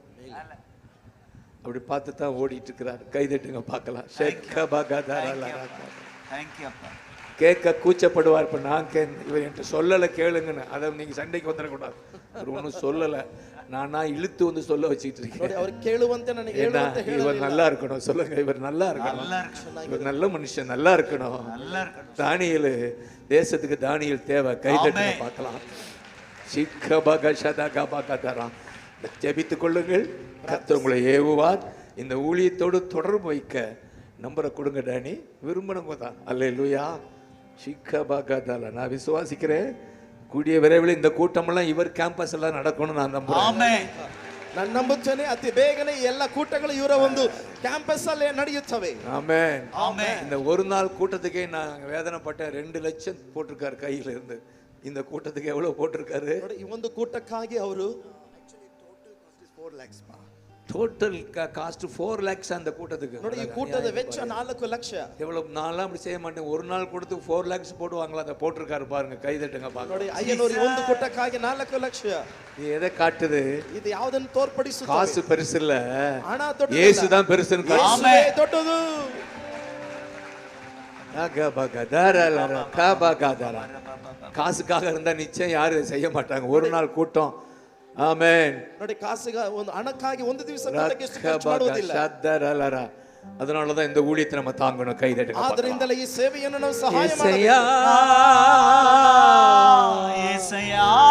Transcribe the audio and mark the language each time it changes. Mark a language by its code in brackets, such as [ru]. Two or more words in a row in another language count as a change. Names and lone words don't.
[ta] அப்படி பார்த்து தான் ஓடிட்டு இருக்கிறார். கைதட்டுங்க பார்க்கலாம். தேங்க்யூ அப்பா. கேட்க கூச்சப்படுவார். இப்போ நான் இவர் என்கிட்ட சொல்லலை கேளுங்கன்னு, அதை நீங்கள் சண்டைக்கு வந்துடக்கூடாது. அவர் ஒன்றும் சொல்லலை, நானா இழுத்து வந்து சொல்ல வச்சுக்கிட்டு [kn] ನೋಡಿ, [ta] இருக்கேன். [kn] ಅವರು ಕೇಳುವಂತೆ ನನಗೆ [ta] ஏன்னா [kn] ಹೇಳುವಂತೆ [ta] இவர் [kn] ಹೇಳಲಿಲ್ಲ. [ta] நல்லா இருக்கணும். சொல்லுங்க, இவர் நல்லா இருக்கணும். நல்லா இருக்கணும். இவர் நல்ல மனுஷன், நல்லா இருக்கணும். நல்லா இருக்கணும். தானியேல் தேசத்துக்கு தானியேல் தேவை. கைதட்டுங்க ஆமென். பார்க்கலாம். சிக்கபகஷதகபகதராம். ஜெபித்துக் கொள்ளுங்கள். கர்த்தர் உங்களை ஏவுவார். இந்த ஊழியத்தோடு தொடர்பு வைக்க நம்பரை கொடுங்க டானி. விரும்பினவங்க தான். அல்லேலூயா. சிக்கபகதல. நான் விசுவாசிக்கிறேன், கூடிய விரைவில் இந்த கூட்டமெல்லாம் இவர் கேம்பஸ் எல்லாம் நடக்கணும்னு நான் நம்புறேன். ஆமென். [kn] ನಾನು ನಂಬುತ್ತೇನೆ, ಅತಿ ಬೇಗನೆ ಎಲ್ಲ ಕೂಟಗಳು ಇವರ ಒಂದು ಕ್ಯಾಂಪಸ್ ಅಲ್ಲೇ ನಡೆಯುತ್ತವೆ. [ta] ஆமென். ஆமென். இந்த ஒரு நாள் கூட்டத்துக்கே நான் வேதனைப்பட்டேன். 2 லட்சம் போட்டிருக்காரு கையில இருந்து. இந்த கூட்டத்துக்கு எவ்வளவு போட்டிருக்காரு? [kn] ನೋಡಿ, ಈ ಒಂದು ಕೂಟಕ್ಕಾಗಿ ಅವರು [en] total cost [ta] 4 lakhs அந்த கூட்டத்துக்கு. [kn] ನೋಡಿ, ಈ ಕೂಟದ ವೆಚ್ಚ 4 ಲಕ್ಷ. [ta] எவ்வளவு நான்லாம் அப்படி செய்ய மாட்டேன். ஒரு நாள் கூட்டத்துக்கு 4 lakhs போடுவாங்களா? அதை போட்டிருக்காரு பாருங்க. கைதட்டுங்க [kn] ನೋಡಿ, [ta] பாருங்க. [kn] ಅಯ್ಯನವರು ಒಂದು ಕೂಟಕ್ಕಾಗಿ 4 ಲಕ್ಷ. [ta] இது எதை காட்டுது? [kn] ಇದು ಯಾವುದನ್ನು ತೋರ್ಪಡಿಸುತ್ತದೆ? [ta] காசு பெருசு இல்ல, [kn] ಹಣ ದೊಡ್ಡದು. [ta] இயேசு தான் பெருசுன்னு காட்டுது. [kn] ಯೇಸುವೇ ದೊಡ್ಡದು. [ta] காசுக்காக இருந்தா நிச்சயம் யாரும் செய்ய மாட்டாங்க. ஒரு நாள் கூட்டம். ஆமென். [kn] ನೋಡಿ, ಕಾಸಿಗ ಒಂದು ಹಣಕ್ಕಾಗಿ ಒಂದು ದಿವಸ ಕೂಟಕ್ಕೆ ಎಷ್ಟು ಖರ್ಚು ಮಾಡುವುದಿಲ್ಲ. [ta] அதனாலதான் இந்த ஊழியத்தை நம்ம தாங்கணும். கைதட்டுங்க. [kn] ಆದ್ದರಿಂದಲೇ ಈ ಸೇವೆಯನ್ನು ನಾವು ಸಹಾಯ [ta] ஏசையா, ஏசையா,